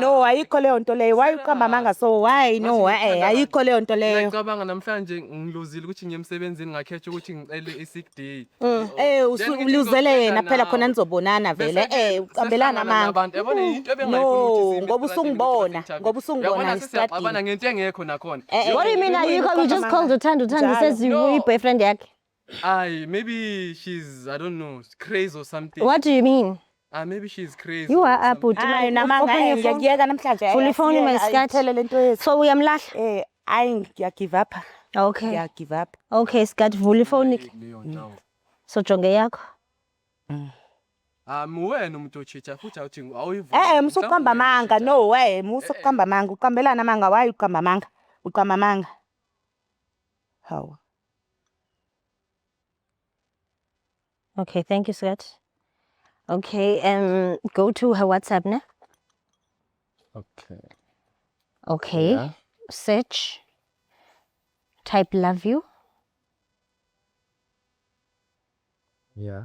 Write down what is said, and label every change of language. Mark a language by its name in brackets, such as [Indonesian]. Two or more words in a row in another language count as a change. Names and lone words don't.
[Zulu] No ayikho leyo nto leyo wayiqamba amanga [English] so why no [Zulu] ayikho leyo nto leyo ngicabanga namhlanje ngiluzile ukuthi ngiyemsebenzini ngakhetha ukuthi ngicele i-sick day uluzele yena phela khona nizobonana vele uqambelana amanga yabona into ebengayifuna ukuthi ngoba usungibona ngistradi abana ngento engekho nakhona. [English] What do you mean ayikho? You just called Thandi says you boyfriend yakhe. Maybe she's I don't know crazy or something. What do you mean? Maybe she's crazy. You or are up, something. [Zulu] Hayi namanga [English] Open your phone. [Zulu] ngiyakuyeka namhlanje. Vula ifoni my skat. Ayithele lento yethu. So uyamlahla. Hayi ngiyagive up. [English] Okay. [Zulu] Ngiyagive up. Okay, skat vula ifoni. Leyo ndawo. So jonge yakho. Wena umuntu ochicha futhi awuthi awuyivuki. Musuqamba amanga. [English] No way, [Zulu] musuqamba amanga. Uqambelana amanga. Why uqamba amanga? Uqamba amanga. Hawu. [English] Okay, thank you, skat. Okay, go to her WhatsApp now. Okay. Okay. Yeah. Search. Type love you. Yeah.